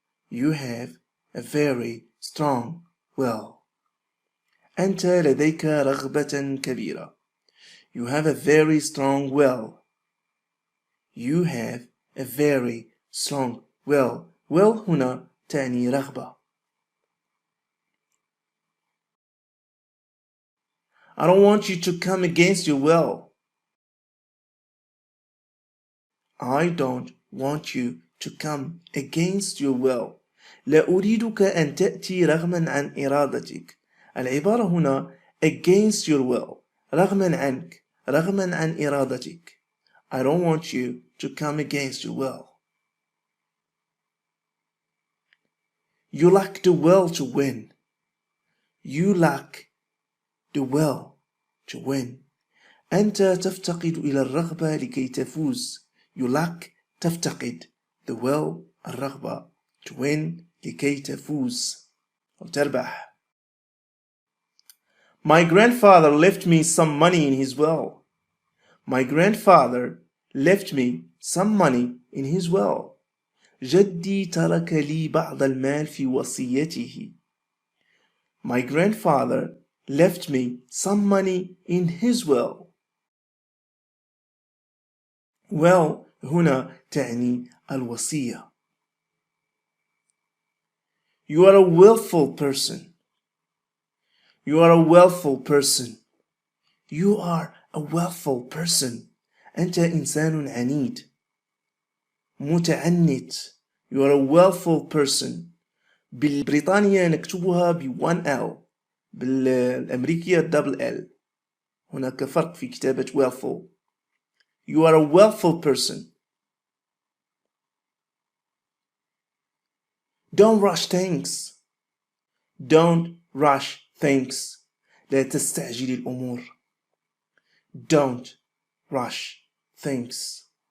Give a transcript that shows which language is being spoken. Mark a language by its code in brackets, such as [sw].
[en] You have a very strong will. [ar] أنت لديك رغبة كبيرة. [en] You have a very strong will. You have a very strong will. [ar] Will هنا تعني رغبة. [en] I don't want you to come against your will. I don't want you to come against your will. [ar] لا أريدك أن تأتي رغما عن إرادتك. العبارة هنا [en] against your will. [ar] رغما عنك. رغما عن إرادتك. [en] I don't want you to come against your will. You lack the will to win. You lack the will to win. [ar] أنت تفتقد إلى الرغبة لكي تفوز. [en] You lack [ar] تفتقد [en] the will [ar] الرغبة [en] to win [ar] لكي تفوز أو تربح. [en] My grandfather left me some money in his will. My grandfather left me some money in his will. [ar] جدي ترك لي بعض المال في وصيته. [en] My grandfather left me some money in his will. [ar] Will هنا تعني الوصية. [en] You are a willful person. You are a willful person. You are a willful person. [ar] أنت إنسان عنيد. متعنت. [en] You are a willful person. [ar] بالبريطانية نكتبها ب1 L. بالأمريكية double L. هناك فرق في كتابة willful. [en] You are a willful person. Don't rush things. Don't rush things. [ar] لا تستعجل الأمور. [en] Don't rush things.